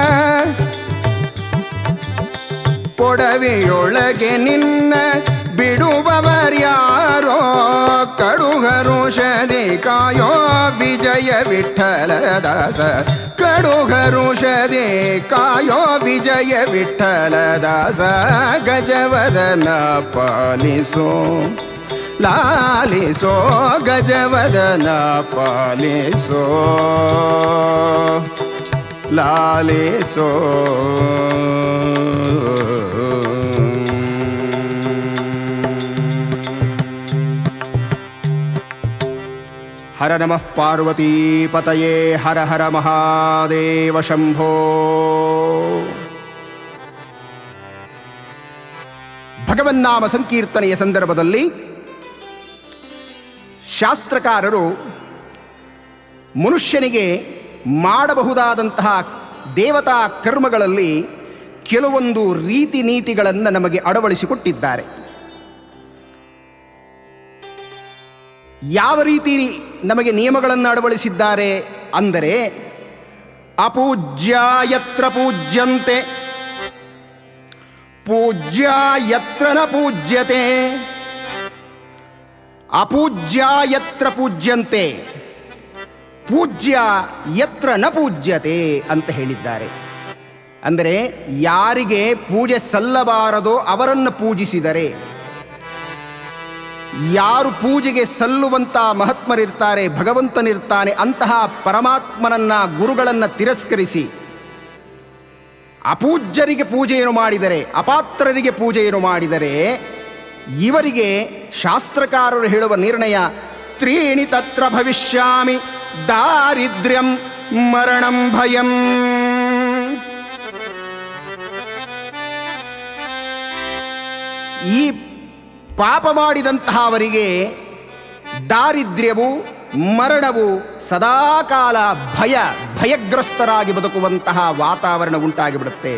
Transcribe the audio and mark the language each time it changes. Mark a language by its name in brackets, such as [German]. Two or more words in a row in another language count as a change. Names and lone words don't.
[Kannada] ಪೊಡವಿಯೊಳಗೆ ನಿನ್ನ ಬಿಡುವವರ್ಯಾರೋ। ಕಡುಹರುಷದಿ ಕಾಯೋ ವಿಜಯ ವಿಠ್ಠಲದಾಸ ಕಡುಹರುಷದಿ ಕಾಯೋ ವಿಜಯ ವಿಠ್ಠಲದಾಸ। ಗಜವದನ ಪಾಲಿಸೋ ಲಾಲಿಸೋ ಗಜವದನಾ ಪಾಲಿಸೋ ಲಾಲಿಸೋ। [Sanskrit] हर नमः पार्वती पतये हर हर महादेव शंभो। [Kannada] ಭಗವನ್ನಾಮ ಸಂಕೀರ್ತನೆಯ ಸಂದರ್ಭದಲ್ಲಿ ಶಾಸ್ತ್ರಕಾರರು ಮನುಷ್ಯನಿಗೆ ಮಾಡಬಹುದಾದಂತಹ ದೇವತಾ ಕರ್ಮಗಳಲ್ಲಿ ಕೆಲವೊಂದು ರೀತಿ ನೀತಿಗಳನ್ನು ನಮಗೆ ಅಳವಡಿಸಿಕೊಟ್ಟಿದ್ದಾರೆ. ಯಾವ ರೀತಿ ನಮಗೆ ನಿಯಮಗಳನ್ನು ಅಳವಡಿಸಿದ್ದಾರೆ ಅಂದರೆ, [Sanskrit] ಅಪೂಜ್ಯ ಯತ್ರ ಪೂಜ್ಯಂತೆ ಪೂಜ್ಯ ಯತ್ರ ನ ಪೂಜ್ಯತೆ, ಅಪೂಜ್ಯ ಯತ್ರ ಪೂಜ್ಯಂತೆ ಪೂಜ್ಯ ಯತ್ರ ನ ಪೂಜ್ಯತೆ [Kannada] ಅಂತ ಹೇಳಿದ್ದಾರೆ. ಅಂದರೆ ಯಾರಿಗೆ ಪೂಜೆ ಸಲ್ಲಬಾರದೋ ಅವರನ್ನು ಪೂಜಿಸಿದರೆ, ಯಾರು ಪೂಜೆಗೆ ಸಲ್ಲುವಂಥ ಮಹಾತ್ಮರಿರ್ತಾರೆ, ಭಗವಂತನಿರ್ತಾನೆ, ಅಂತಹ ಪರಮಾತ್ಮನನ್ನ ಗುರುಗಳನ್ನು ತಿರಸ್ಕರಿಸಿ ಅಪೂಜ್ಯರಿಗೆ ಪೂಜೆಯನ್ನು ಮಾಡಿದರೆ, ಅಪಾತ್ರರಿಗೆ ಪೂಜೆಯನ್ನು ಮಾಡಿದರೆ, ಇವರಿಗೆ ಶಾಸ್ತ್ರಕಾರರು ಹೇಳುವ ನಿರ್ಣಯ [Sanskrit] ತ್ರೀಣಿ ತತ್ರ ಭವಿಷ್ಯಾಮಿ ದಾರಿದ್ರ್ಯಂ ಮರಣಂ ಭಯಂ. [Kannada] ಈ ಪಾಪ ಮಾಡಿದಂತಹವರಿಗೆ ದಾರಿದ್ರ್ಯವು ಮರಣವು ಸದಾಕಾಲ ಭಯಗ್ರಸ್ತರಾಗಿ ಬದುಕುವಂತಹ ವಾತಾವರಣ ಉಂಟಾಗಿಬಿಡುತ್ತೆ.